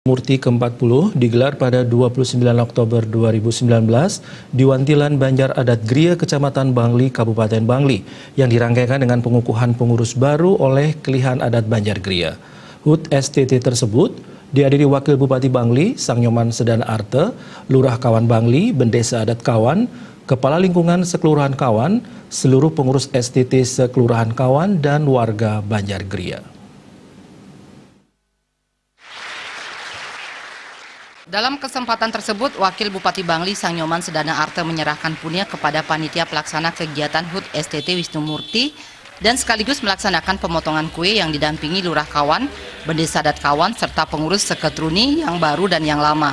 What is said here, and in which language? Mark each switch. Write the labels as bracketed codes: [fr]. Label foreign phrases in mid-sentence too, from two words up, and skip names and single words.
[id] Murti ke-40 digelar pada 29 Oktober 2019 di Wantilan Banjar Adat Griya, Kecamatan Bangli, Kabupaten Bangli, yang dirangkaikan dengan pengukuhan pengurus baru oleh Kelihan Adat Banjar Griya. HUT STT tersebut dihadiri Wakil Bupati Bangli, Sangnyoman Sedana Arte, Lurah Kawan Bangli, Bendesa Adat Kawan, Kepala Lingkungan Sekelurahan Kawan, seluruh pengurus STT Sekelurahan Kawan, dan warga Banjar Griya. Dalam kesempatan tersebut, Wakil Bupati Bangli Sangnyoman Sedana Arte menyerahkan punya kepada panitia pelaksana kegiatan HUT STT Wisnu Murti dan sekaligus melaksanakan pemotongan kue yang didampingi Lurah Kawan, Bendesa Adat Kawan, serta pengurus Seketruni yang baru dan yang lama.